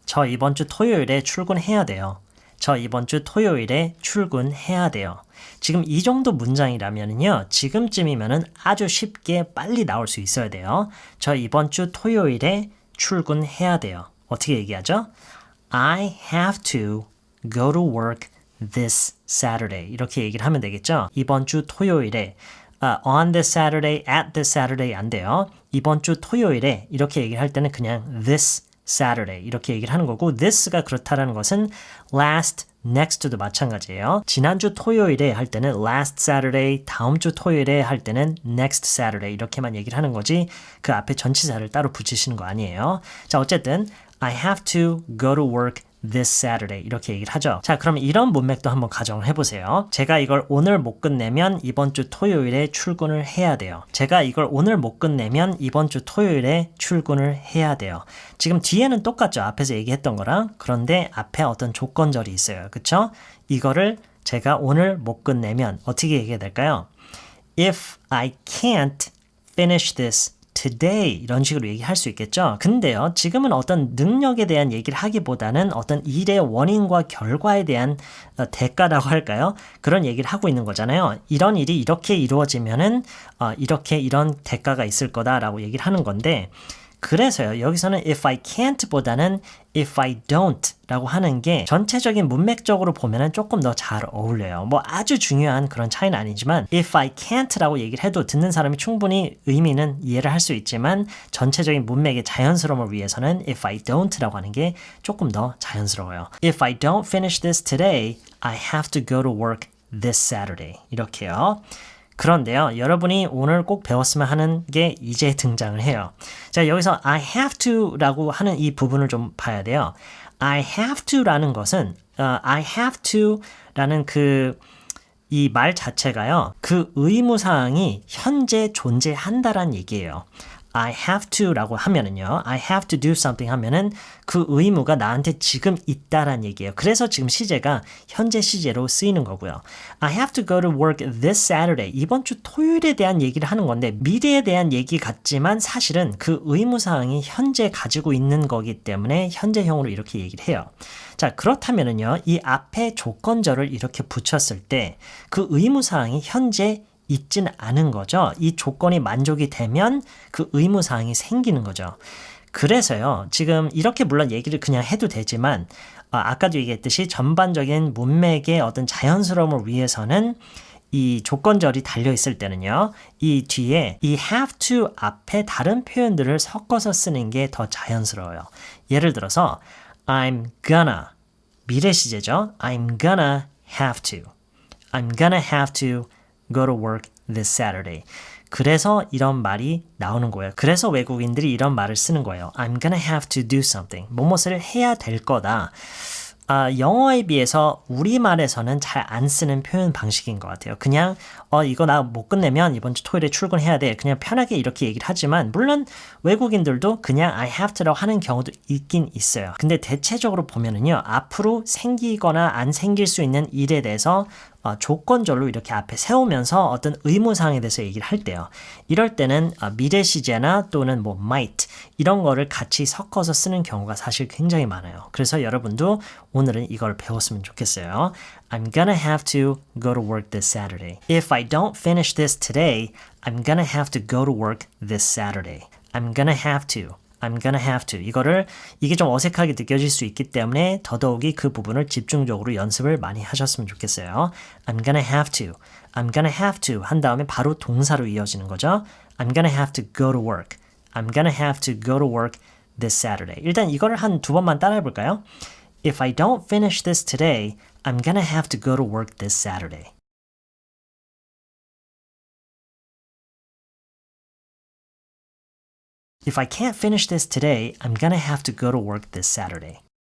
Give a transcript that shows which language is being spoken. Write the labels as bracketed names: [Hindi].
[Korean] 저 이번 주 토요일에 출근해야 돼요. 저 이번 주 토요일에 출근해야 돼요. 지금 이 정도 문장이라면요. 지금쯤이면은 아주 쉽게 빨리 나올 수 있어야 돼요. 저 이번 주 토요일에 출근해야 돼요. 어떻게 얘기하죠? [English] I have to go to work this Saturday. [Korean] 이렇게 얘기를 하면 되겠죠? 이번 주 토요일에 [English] on this Saturday, at this Saturday [Korean] 안 돼요. 이번 주 토요일에 이렇게 얘기를 할 때는 그냥 [English] this Saturday [Korean] 이렇게 얘기를 하는 거고 this가 그렇다라는 것은 last, next도 마찬가지예요. 지난주 토요일에 할 때는 [English] last Saturday, [Korean] 다음 주 토요일에 할 때는 [English] next Saturday [Korean] 이렇게만 얘기를 하는 거지 그 앞에 전치사를 따로 붙이시는 거 아니에요. 자, 어쨌든 [English] I have to go to work this Saturday [Korean] 이렇게 얘기를 하죠. 자, 그럼 이런 문맥도 한번 가정을 해보세요. 제가 이걸 오늘 못 끝내면 이번 주 토요일에 출근을 해야 돼요. 제가 이걸 오늘 못 끝내면 이번 주 토요일에 출근을 해야 돼요. 지금 뒤에는 똑같죠. 앞에서 얘기했던 거랑. 그런데 앞에 어떤 조건절이 있어요. 그쵸? 이거를 제가 오늘 못 끝내면 어떻게 얘기해야 될까요? [English] If I can't finish this today [Korean] 이런 식으로 얘기할 수 있겠죠. 근데요. 지금은 어떤 능력에 대한 얘기를 하기보다는 어떤 일의 원인과 결과에 대한 대가라고 할까요? 그런 얘기를 하고 있는 거잖아요. 이런 일이 이렇게 이루어지면은 이렇게 이런 대가가 있을 거다라고 얘기를 하는 건데 그래서요. 여기서는 [English] if I can't [Korean] 보다는 [English] if I don't [Korean] 라고 하는 게 전체적인 문맥적으로 보면은 조금 더 잘 어울려요. 뭐 아주 중요한 그런 차이는 아니지만 [English] if I can't [Korean] 라고 얘기를 해도 듣는 사람이 충분히 의미는 이해를 할 수 있지만 전체적인 문맥의 자연스러움을 위해서는 [English] if I don't [Korean] 라고 하는 게 조금 더 자연스러워요. [English] If I don't finish this today, I have to go to work this Saturday. [Korean] 이렇게요. 그런데요, 여러분이 오늘 꼭 배웠으면 하는 게 이제 등장을 해요. 자, 여기서 [English] I have to [Korean] 라고 하는 이 부분을 좀 봐야 돼요. [English] I have to [Korean] 라는 것은, I have to 라는 이 말 자체가요, 그 의무사항이 현재 존재한다란 얘기예요. I have to 라고 하면은요, [English] I have to do something [Korean] 하면은 그 의무가 나한테 지금 있다란 얘기예요. 그래서 지금 시제가 현재 시제로 쓰이는 거고요. [English] I have to go to work this Saturday. [Korean] 이번 주 토요일에 대한 얘기를 하는 건데 미래에 대한 얘기 같지만 사실은 그 의무사항이 현재 가지고 있는 거기 때문에 현재형으로 이렇게 얘기를 해요. 자, 그렇다면은요, 이 앞에 조건절을 이렇게 붙였을 때 그 의무사항이 현재 있진 않은 거죠. 이 조건이 만족이 되면 그 의무사항이 생기는 거죠. 그래서요, 지금 이렇게 물론 얘기를 그냥 해도 되지만 아까도 얘기했듯이 전반적인 문맥의 어떤 자연스러움을 위해서는 이 조건절이 달려있을 때는요, 이 뒤에 이 [English] have to [Korean] 앞에 다른 표현들을 섞어서 쓰는 게 더 자연스러워요. 예를 들어서 [English] I'm gonna [Korean] 미래 시제죠. [English] I'm gonna have to I'm gonna have to go to work this Saturday. [Korean] 그래서 이런 말이 나오는 거예요. 그래서 외국인들이 이런 말을 쓰는 거예요. [English] I'm gonna have to do something. [Korean] 뭐뭇을 해야 될 거다. 영어에 비해서 우리말에서는 잘 안 쓰는 표현 방식인 것 같아요. 그냥 이거 나 못 끝내면 이번 주 토요일에 출근해야 돼. 그냥 편하게 이렇게 얘기를 하지만 물론 외국인들도 그냥 [English] I have to [Korean] 라고 하는 경우도 있긴 있어요. 근데 대체적으로 보면은요. 앞으로 생기거나 안 생길 수 있는 일에 대해서 조건절로 이렇게 앞에 세우면서 어떤 의무사항에 대해서 얘기를 할 때요. 이럴 때는 미래 시제나 또는 뭐 might 이런 거를 같이 섞어서 쓰는 경우가 사실 굉장히 많아요. 그래서 여러분도 오늘은 이걸 배웠으면 좋겠어요. [English] I'm gonna have to go to work this Saturday. If I don't finish this today, I'm gonna have to go to work this Saturday. I'm gonna have to. I'm gonna have to. [Korean] 이게 좀 어색하게 느껴질 수 있기 때문에 더더욱이 그 부분을 집중적으로 연습을 많이 하셨으면 좋겠어요. [English] I'm gonna have to. I'm gonna have to [Korean] 한 다음에 바로 동사로 이어지는 거죠. [English] I'm gonna have to go to work. I'm gonna have to go to work this Saturday. [Korean] 일단 이거를 한 두 번만 따라해 볼까요? [English] If I don't finish this today, I'm gonna have to go to work this Saturday. If I can't finish this today, I'm gonna have to go to work this Saturday.